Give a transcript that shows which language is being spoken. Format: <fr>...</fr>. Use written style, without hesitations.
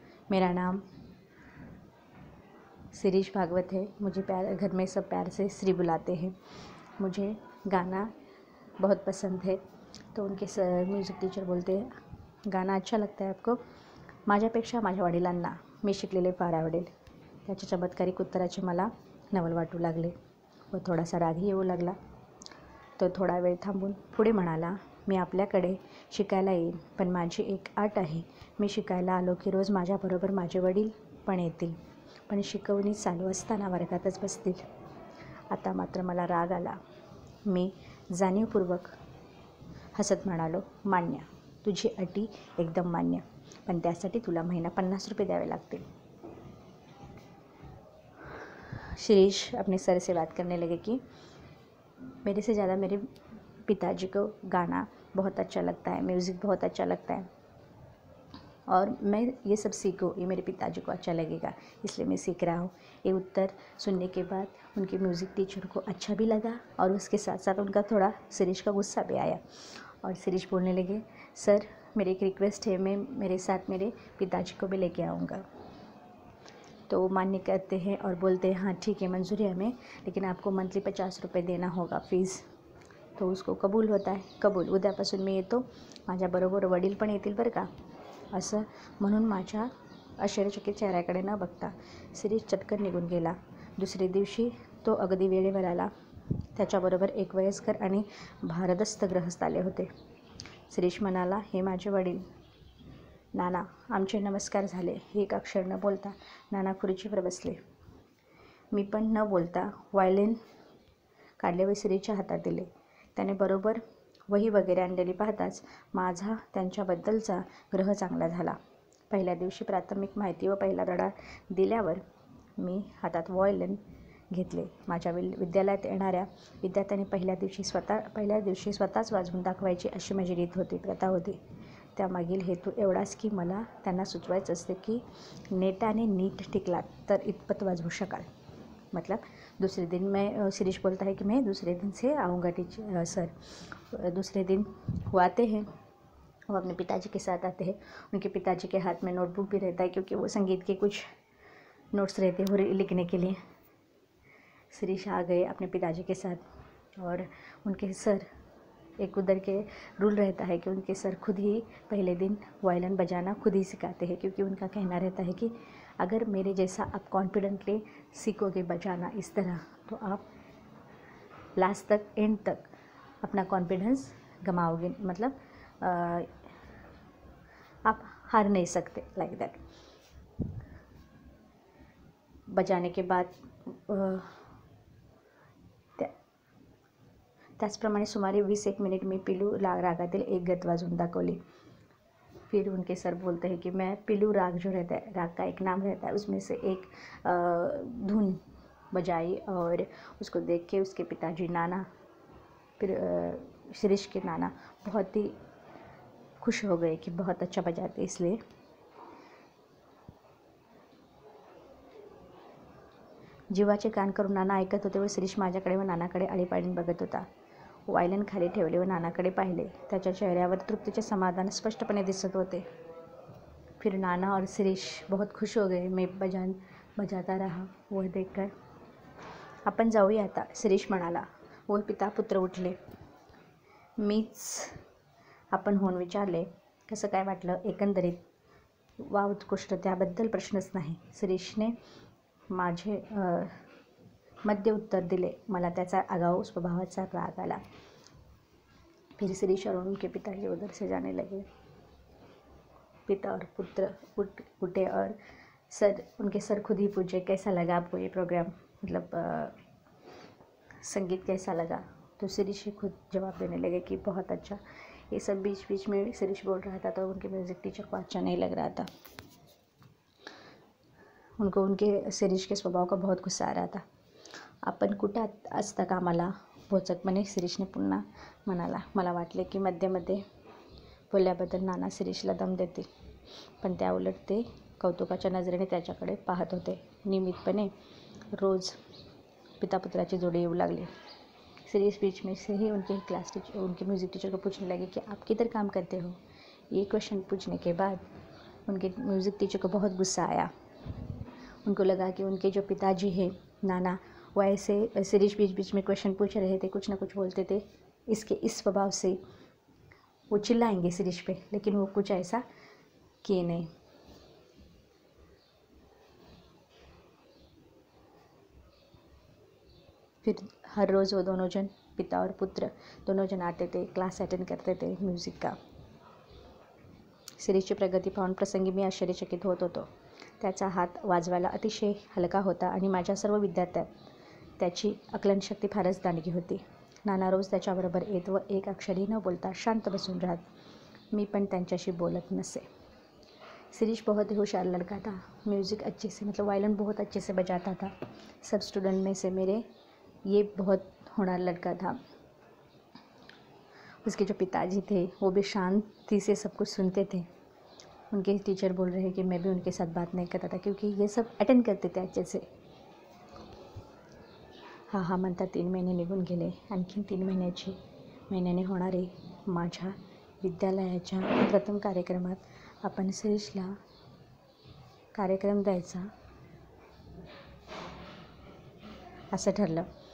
<hi>मेरा नाम शिरीष भागवत है. मुझे घर में सब प्यार से श्री बुलाते हैं. मुझे गाना बहुत पसंद है. तो उनके म्यूज़िक टीचर बोलते हैं, गाना अच्छा लगता है आपको?</hi> <mr>माझ्यापेक्षा माझ्या वडिलांना मी शिकलेले फार आवडेल. त्याच्या चमत्कारिक उत्तराचे मला नवल वाटू लागले व थोडासा रागही येऊ लागला. तो थोडा वेळ थांबून पुढे म्हणाला, मी आपल्याकडे शिकायला येईन, पण माझी एक अट आहे. मी शिकायला आलो की रोज माझ्याबरोबर माझे वडील पण येतील, पण शिकवणी चालू असताना वर्गातच बसतील. आता मात्र मला राग आला. मी जाणीवपूर्वक हसत म्हणालो, मान्य, तुझी अटी एकदम मान्य, पण त्यासाठी तुला महिना 50 रुपये द्यावे लागतील.</mr> <hi>शिरीष अपने सर से बात करने लगे कि मेरे से ज़्यादा मेरे पिताजी को गाना बहुत अच्छा लगता है, म्यूज़िक बहुत अच्छा लगता है. और मैं ये सब सीखूँ, ये मेरे पिताजी को अच्छा लगेगा, इसलिए मैं सीख रहा हूँ। ये उत्तर सुनने के बाद उनके म्यूज़िक टीचर को अच्छा भी लगा और उसके साथ साथ उनका थोड़ा शिरीष का गुस्सा भी आया और शिरीष बोलने लगे, सर मेरी एक रिक्वेस्ट है, मैं मेरे साथ मेरे पिताजी को भी लेके आऊँगा। तो वो मान्य करते हैं और बोलते हैं हाँ ठीक है, मंजूर है हमें, लेकिन आपको मंथली 50 रुपये देना होगा फीस। तो उसको कबूल होता</hi> <mr>आहे, कबूल, उद्यापासून मी येतो, माझ्याबरोबर वडील पण येतील बरं का, असं म्हणून माझ्या आश्चर्यचकित चेहऱ्याकडे न बघता शिरीष चटकन निघून गेला. दुसरे दिवशी तो अगदी वेळेवर आला. त्याच्याबरोबर एक वयस्कर आणि भारदस्त गृहस्थ आले होते. शिरीष म्हणाला, हे माझे वडील. नाना, आमचे नमस्कार झाले. एक अक्षर न बोलता नाना खुर्चीवर बसले. मी पण न बोलता व्हायोलिन काढले व शिरीषच्या हातात दिले. त्याने बरोबर वही वगैरे आणलेली पाहताच माझा त्यांच्याबद्दलचा ग्रह चांगला झाला. पहिल्या दिवशी प्राथमिक माहिती व पहिला धडा दिल्यावर मी हातात व्हायोलिन घेतले. माझ्या विद्यालयात येणाऱ्या विद्यार्थ्यांनी पहिल्या दिवशी स्वतःच वाजवून दाखवायची अशी माझी रीत होती, प्रथा होती. त्यामागील हेतू एवढाच की मला त्यांना सुचवायचं असते की नेटाने नीट टिकलात तर इतपत वाजवू शकाल.</mr> <hi>मतलब दूसरे दिन मैं, शिरीष बोलता है कि मैं दूसरे दिन से आऊँगा टीचर सर. दूसरे दिन वो आते हैं, वो अपने पिताजी के साथ आते हैं. उनके पिताजी के हाथ में नोटबुक भी रहता है क्योंकि वो संगीत के कुछ नोट्स रहते हैं और लिखने के लिए. शिरीष आ गए अपने पिताजी के साथ और उनके सर, एक उधर के रूल रहता है कि उनके सर खुद ही पहले दिन वायलिन बजाना खुद ही सिखाते हैं, क्योंकि उनका कहना रहता है कि अगर मेरे जैसा आप कॉन्फिडेंटली सीखोगे बजाना इस तरह, तो आप लास्ट तक, एंड तक अपना कॉन्फिडेंस गमाओगे, मतलब आप हार नहीं सकते,</hi> <en>Like that.</en> <hi>बजाने के बाद</hi> <mr>त्याचप्रमाणे सुमारे 20 मिनिट मी पिलू रागातील एक गत वाजवून दाखवली.</mr> <hi>फिर उनके सर बोलते हैं कि मैं पिलू राग जो रहता है, राग का एक नाम रहता है, उसमें से एक धुन बजाई और उसको देख के उसके पिताजी नाना, फिर शिरीष के नाना बहुत ही खुश हो गए कि बहुत अच्छा बजाते.</hi> <mr>इसलिए जीवाचे कान करून नाना ऐकत होते व शिरीष माझ्याकडे व नानाकडे आळीपाळीने बघत होता. वायलिन खाली ठेवले व नानाकडे पाहिले. त्याच्या चेहऱ्यावर तृप्तीचे समाधान स्पष्टपणे दिसत होते.</mr> <hi>फिर नाना और शिरीष बहुत खुश हो गए. मैं बजाता रहा वह देखकर.</hi> <mr>आपण जाऊया आता, शिरीष म्हणाला. व पिता पुत्र उठले. मीच आपण होऊन विचारले, कसं काय वाटलं एकंदरीत? वा उत्कृष्ट, त्याबद्दल प्रश्नच नाही. शिरीषने माझे मध्य उत्तर दिले. मला त्याचा आगाऊ स्वभावाचा राग आला.</mr> <hi>फिर शिरीष और उनके पिताजी उधर से जाने लगे. पिता और पुत्र उठे और उनके सर खुद ही पूछे, कैसा लगा आपको ये प्रोग्राम, मतलब संगीत कैसा लगा? तो शिरीष खुद जवाब देने लगे कि बहुत अच्छा. ये सब बीच बीच में शिरीष बोल रहा था तो उनके म्यूज़िक टीचर को अच्छा नहीं लग रहा था. उनको उनके शिरीष के स्वभाव का बहुत गुस्सा आ रहा था.</hi> <mr>आपण कुठं असता कामाला, भोचकपणे शिरीषने पुन्हा म्हणाला. मला वाटले की मध्ये बोलल्याबद्दल नाना शिरीषला दम देते, पण त्याउलट ते कौतुकाच्या नजरेने त्याच्याकडे पाहत होते. नियमितपणे रोज पितापुत्राची जोडी येऊ लागली.</mr> <hi>शिरीष बीच में से ही उनके म्यूज़िक टीचर को पूछने लगे कि आप किधर काम करते हो. ये क्वेश्चन पूछने के बाद उनके म्यूज़िक टीचर को बहुत गुस्सा आया. उनको लगा कि उनके जो पिताजी हैं नाना, वो ऐसे शिरीष बीच बीच में क्वेश्चन पूछ रहे थे, कुछ ना कुछ बोलते थे, इस स्वभाव से वो चिल्लाएंगे शिरीष पे, लेकिन वो कुछ ऐसा किए नहीं. फिर हर रोज़ वो दोनों जन, पिता और पुत्र दोनों जन आते थे, क्लास अटेंड करते थे म्यूज़िक का.</hi> <mr>शिरीषची प्रगती पाहून प्रसंगी मी आश्चर्यचकित होत होतो. त्याचा हात वाजवायला अतिशय हलका होता आणि माझ्या सर्व विद्यार्थ्यात त्याची आकलनशक्ती फारच दांडगी होती. नाना रोज त्याच्याबरोबर येत व एक अक्षरही न बोलता शांत बसून राहत. मी पण त्यांच्याशी बोलत नसे.</mr> <hi>शिरीष बहुत ही होशियार लड़का था. म्यूज़िक अच्छे से, मतलब वायलिन बहुत अच्छे से बजाता था. सब स्टूडेंट में से मेरे ये बहुत होनहार लड़का था. उसके जो पिताजी थे वो भी शांति से सब कुछ सुनते थे उनके टीचर बोल रहे हैं कि मैं भी उनके साथ बात नहीं करता था क्योंकि ये सब अटेंड करते थे अच्छे से.</hi> <mr>हा म्हणतात 3 महिने निघून गेले. आणखीन 3 महिन्याने होणारे माझ्या विद्यालयाच्या प्रथम कार्यक्रमात आपण शिरीषला कार्यक्रम द्यायचा असं ठरलं.</mr>